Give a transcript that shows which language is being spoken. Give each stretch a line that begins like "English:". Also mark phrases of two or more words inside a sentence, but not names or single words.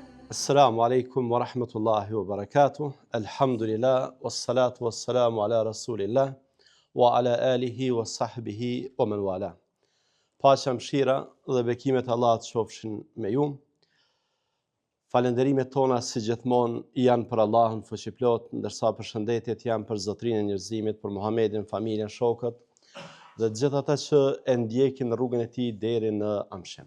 Arabic: السلام عليكم ورحمة الله وبركاته. الحمد لله، والصلاة والسلام على رسول الله، وعلى آله وصحبه ومن والاه.
Albanian: Paqja, mëshira dhe bekimet e Allahut qofshin me ju. Falënderimet tona si gjithmonë janë për Allahun fuqiplot, ndërsa përshëndetjet janë për Zotrinë e njerëzimit, për Muhamedit, familjen, shokët dhe gjithë ata që e ndjekin rrugën e tij deri në amshëm.